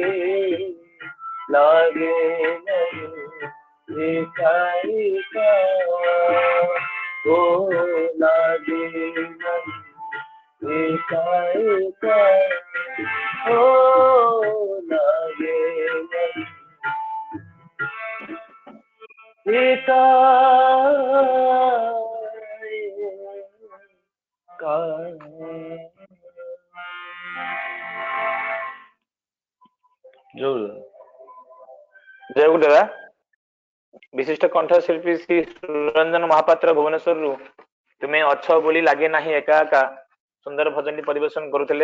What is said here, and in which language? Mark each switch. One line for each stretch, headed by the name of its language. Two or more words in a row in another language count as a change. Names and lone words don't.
Bangla: লাগে লাগে একা একা ও লাগে লাগে একা একা ও লাগে লাগে একা একা।
Odia: ଜୟ ଗୁରୁ ଦାଦା। ବିଶିଷ୍ଟ କଣ୍ଠଶିଳ୍ପୀ ଶ୍ରୀ ସୁରଞ୍ଜନ ମହାପାତ୍ର ଭୁବନେଶ୍ୱରରୁ ତୁମେ ଅଛ ବୋଲି ଲାଗେ ନାହିଁ ଏକା ଏକା ସୁନ୍ଦର ଭଜନଟି ପରିବେଷଣ କରୁଥିଲେ।